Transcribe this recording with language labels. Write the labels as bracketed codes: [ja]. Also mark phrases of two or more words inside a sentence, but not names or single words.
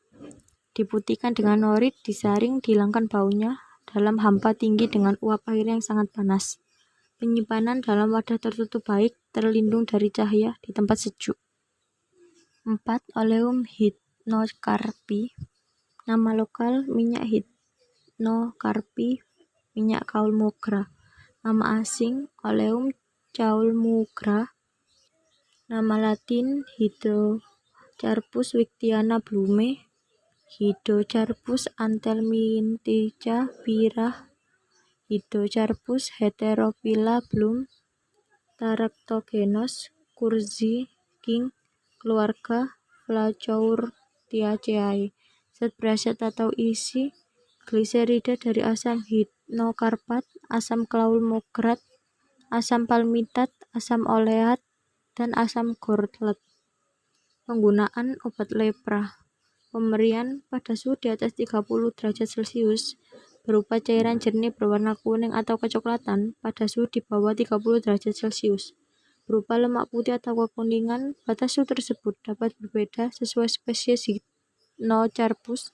[id] Diputihkan dengan norit, disaring, dihilangkan baunya dalam hampa tinggi dengan uap air yang sangat panas. Penyimpanan dalam wadah tertutup baik, terlindung dari cahaya, di tempat sejuk. 4. Oleum hypnocarpi. Nama lokal minyak hypnocarpi, minyak kaulmogra. Nama asing Oleum chaulmogra, nama latin Hydrocarpus wictiana Blume, Hydrocarpus anthelmintica Birah, Hydrocarpus heterophylla Blum, Taraptogenos Kurzi King, keluarga Phlacourtiaceae. Zat berkhasiat atau isi gliserida dari asam hypnocarpat, asam kaulmograt, asam palmitat, asam oleat, dan asam gorlet. Penggunaan obat lepra. Pemberian pada suhu di atas 30 derajat Celcius berupa cairan jernih berwarna kuning atau kecoklatan pada suhu di bawah 30 derajat Celcius. Berupa lemak putih atau kekuningan, batas suhu tersebut dapat berbeda sesuai spesies Hypnocarpus.